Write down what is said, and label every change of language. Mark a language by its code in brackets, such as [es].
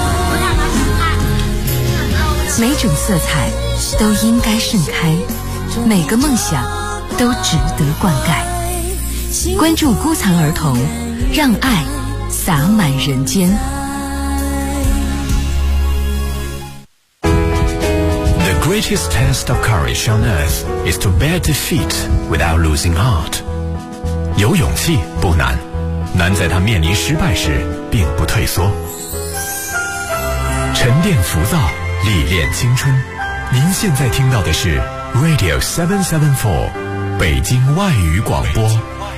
[zh] 我想当裁判。每种色彩都应该盛开，每个梦想都值得灌溉。关注孤残儿童，让爱洒满人间。 [en] The greatest test of courage on earth is to bear defeat without losing heart. [zh] 有勇气不难，难在他面临失败时并不退缩。沉淀浮躁，历练青春。您现在听到的是 Radio 774，北京外语广播。